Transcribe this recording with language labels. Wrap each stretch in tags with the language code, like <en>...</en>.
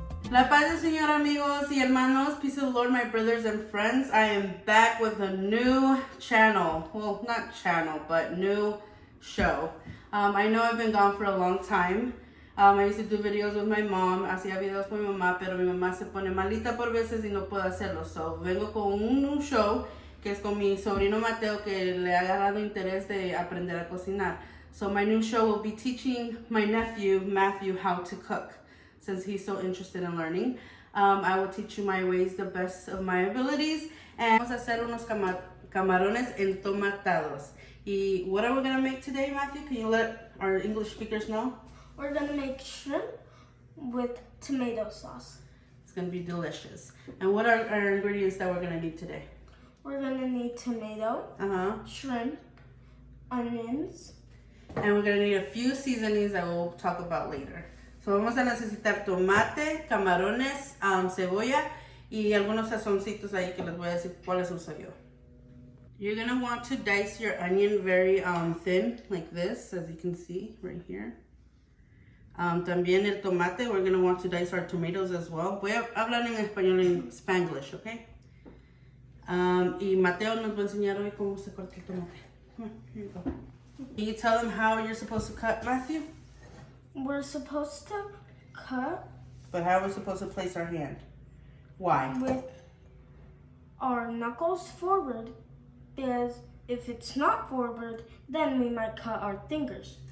<es>La paz del Señor, amigos y hermanos.</es> <en>Peace of the Lord, my brothers and friends. I am back with a new channel. Well, not channel, but new show. I know I've been gone for a long time. I used to do videos with my mom.</en> <es>Hacía videos con mi mamá, pero mi mamá se pone malita por veces y no puedo hacerlo. So, vengo con un</es> <en>new show</en> <es>que es con mi sobrino Mateo, que le ha agarrado interés de aprender a cocinar.</es> <en>So, my new show will be teaching my nephew, Matthew, how to cook, since he's so interested in learning. I will teach you my ways the best of my abilities. And</en> <es>vamos a hacer unos camarones entomatados. Y</es> <en>what are we going to make today, Matthew? Can you let our English speakers know? We're going to make shrimp with tomato sauce. It's going to be delicious. And what are our ingredients that we're going to need today? We're going to need tomato, shrimp, onions. And we're going to need a few seasonings that we'll talk about later.</en> <es>So vamos a necesitar tomate, camarones, cebolla y algunos sazoncitos ahí que les voy a decir cuáles uso yo.</es> <en>You're going to want to dice your onion very thin, like this, as you can see right here.</en> <es>También el tomate,</es> <en>we're going to want to dice our tomatoes as well.</en> <es>Voy a hablar en español, en Spanglish, okay? Y Mateo nos va a enseñar hoy cómo se corta el tomate.</es> <en>Come on, here you go. Can you tell them how you're supposed to cut, Matthew? We're supposed to cut. But how are we supposed to place our hand? Why? With our knuckles forward, because if it's not forward, then we might cut our fingers.</en>